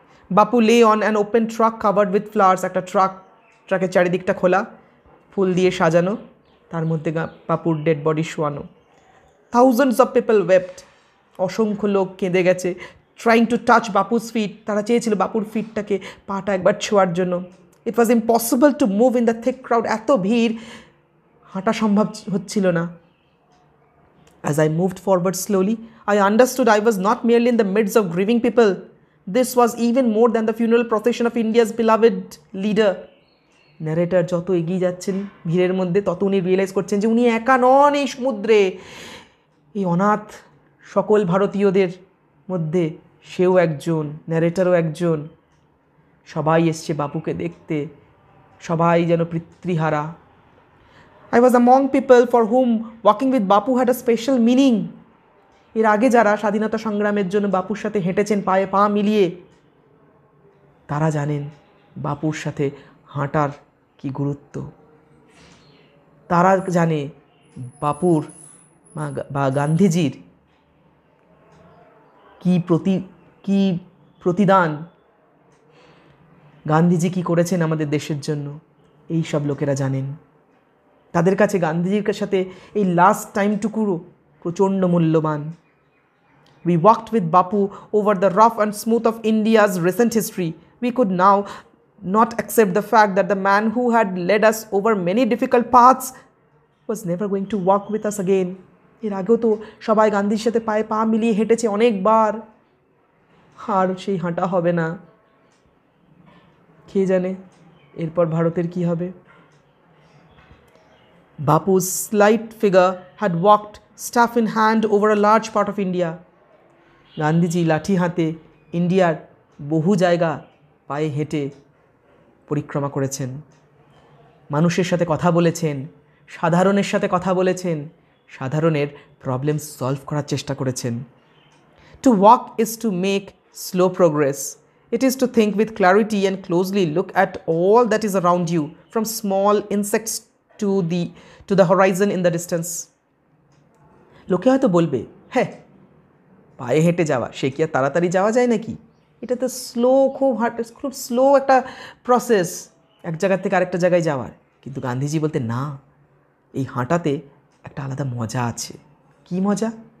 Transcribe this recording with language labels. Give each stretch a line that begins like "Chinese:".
English: Bapu lay on an open truck covered with flowers.
Bangla: একটা ট্রাকের চারিদিকটা খোলা, ফুল দিয়ে সাজানো, তার মধ্যে বাপুর ডেড বডি শোয়ানো।
English: Thousands of people wept.
Bangla: অসংখ্য লোক কেঁদে গেছে।
English: Trying to touch Bapu's feet.
Bangla: তারা চেয়েছিল বাপুর ফিটটাকে, পাটা একবার ছোঁয়ার জন্য।
English: It was impossible to move in the thick crowd.
Bangla: এত ভিড়, হাঁটা সম্ভব হচ্ছিল না।
English: As I moved forward slowly, I understood I was not merely in the midst of grieving people. This was even more than the funeral procession of India's beloved leader.
Bangla: Narrator যত এগিয়ে যাচ্ছেন ভিড়ের মধ্যে তত উনি রিয়েলাইজ করছেন যে উনি একা নন এই সমুদ্রে। এই অনাথ সকল ভারতীয়দের মধ্যে সেও একজন, ন্যারেটরও একজন। সবাই এসছে বাপুকে দেখতে, সবাই যেন পিতৃহারা।
English: I was among people for whom walking with Bapu had a special meaning.
Bangla: এর আগে যারা স্বাধীনতা সংগ্রামের জন্য বাপুর সাথে হেঁটেছেন পায়ে পা মিলিয়ে, তারা জানেন বাপুর সাথে হাঁটার কি গুরুত্ব। তারা জানে বাপুর বা গান্ধীজির কি প্রতিদান, গান্ধীজি কি করেছেন আমাদের দেশের জন্য, এই সব লোকেরা জানেন। তাদের কাছে গান্ধীজির সাথে এই লাস্ট টাইমটুকুরও প্রচণ্ড মূল্যবান।
English: We walked with Bapu over the rough and smooth of India's recent history. We could now not accept the fact that the man who had led us over many difficult paths was never going to walk with us again.
Bangla: এর আগেও তো সবাই গান্ধীর সাথে পায়ে পা মিলিয়ে হেঁটেছে অনেকবার, আর সেই হাঁটা হবে না। কে জানে এরপর ভারতের কি হবে।
English: Bapu's slight figure had walked staff in hand over a large part of India.
Bangla: Gandhiji লাঠি হাতে ইন্ডিয়ার বহু জায়গা পায়ে হেঁটে পরিক্রমা করেছেন, মানুষের সাথে কথা বলেছেন, সাধারণের সাথে কথা বলেছেন, সাধারণের প্রবলেম সলভ করার চেষ্টা করেছেন।
English: To walk is to make slow progress. It is to think with clarity and closely look at all that is around you, from small insects to the horizon in the distance.
Bangla: লোকে হয়তো বলবে, হ্যাঁ পায়ে হেঁটে যাওয়া সে কি আর তাড়াতাড়ি যাওয়া যায় নাকি, এটা তো খুব স্লো একটা প্রসেস এক জায়গা থেকে আরেকটা জায়গায় যাওয়ার। কিন্তু গান্ধীজি বলতে না, এই হাঁটাতে একটা আলাদা মজা আছে। কি মজা?